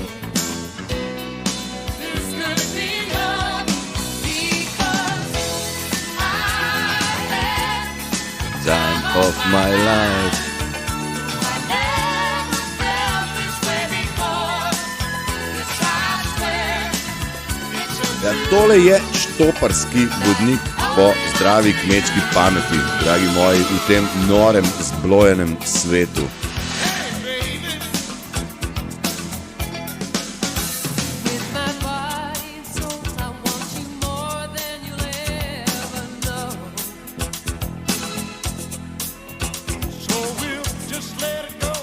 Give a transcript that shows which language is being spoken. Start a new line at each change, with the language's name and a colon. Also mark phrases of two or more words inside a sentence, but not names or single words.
English: There's gonna be love because I had Time of my life. I never felt this way before. Yes, I swear it's a
Slovenian: Ja, tole je štoparski vodnik po zdravi kmečki pameti, dragi moji, v tem norem, zblojenem svetu.
English: with my body and soul. I want you more than you'll ever know. So we'll just let it go.